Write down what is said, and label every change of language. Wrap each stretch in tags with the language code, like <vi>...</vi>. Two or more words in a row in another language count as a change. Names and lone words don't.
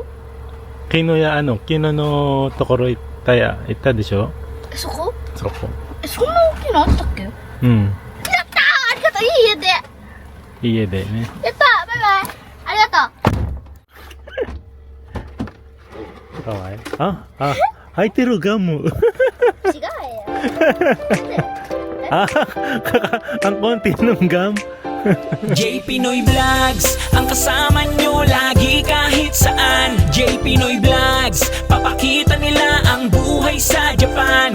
<ja>昨日のところ行ったでしょ？そこ？そこ。そんな大きいのあったっけ？やったうん。ー、ありがとう。いい家で。家でね。やったー、バイバイ。ありがとう。かわいい。履いてるガム。違うよ。</ja> <tl>ang konti ng gum. J Pinoy Vlogs, ang kasama nyo lagi kahit saan. J Pinoy Vlogs, papakita nila ang buhay sa Japan.</tl>